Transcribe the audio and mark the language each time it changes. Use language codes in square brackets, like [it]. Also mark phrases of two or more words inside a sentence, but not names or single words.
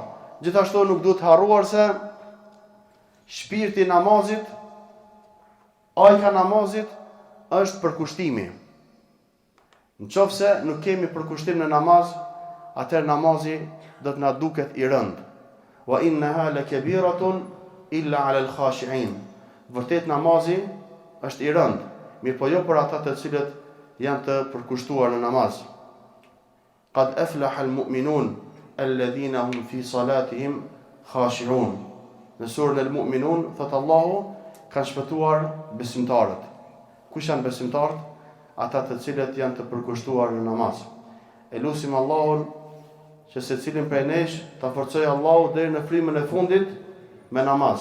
[sq] Gjithashtu nuk duhet harruar se shpirti i namazit, ajka namazit është përkushtimi. Nëse nuk kemi përkushtim në namaz, atëherë namazi do të na duket i rënd. [ar] وإنها لكبيرة إلا على الخاشعين. [sq] Vërtet namazi është i rënd, mirë po jo për ata të cilët janë të përkushtuar në namaz. [ar] قد أفلح المؤمنون الذين هم في صلاتهم خاشعون. [sq] Në surën al-Mu'minun thot Allahu, kanë shpëtuar besimtarët. Kush janë besimtarët? Ata të cilët janë të përkushtuar në namaz. E lutim Allahun që secilin prej nesh ta forcojë Allahu deri në frymën e fundit me namaz.